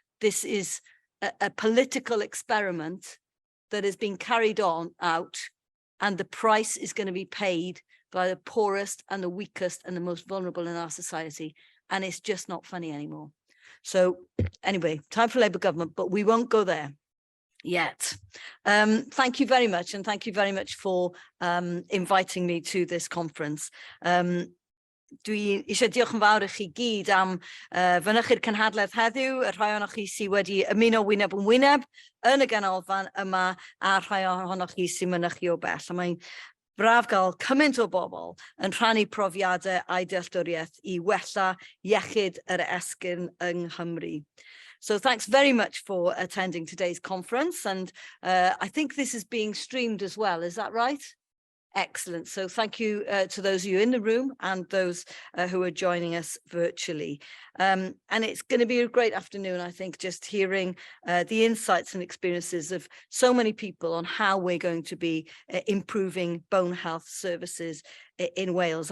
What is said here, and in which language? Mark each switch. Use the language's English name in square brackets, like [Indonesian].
[English] This is a political experiment that has been carried out, and the price is going to be paid by the poorest and the weakest and the most vulnerable in our society. And it's just not funny anymore. So anyway, time for Labour government, but we won't go there yet. Thank you very much. And thank you very much for inviting me to this conference. [Welsh] Dwi eisiau diolch yn fawr i chi gyd am fynych i'r cynhadledd heddiw, y rhai ohonoch chi sydd wedi ymuno wyneb yn wyneb yn y ganolfan yma, a rhai ohonoch chi sy'n mynychu o bell. A mae'n braf gael cymaint o bobl yn rhannu profiadau a'i dealltwriaeth i wella iechyd yr esgyrn yng Nghymru. [English] So thanks very much for attending today's conference. And I think this is being streamed as well. Is that right? Excellent. So thank you to those of you in the room and those who are joining us virtually. And it's going to be a great afternoon, I think, just hearing the insights and experiences of so many people on how we're going to be improving bone health services in Wales.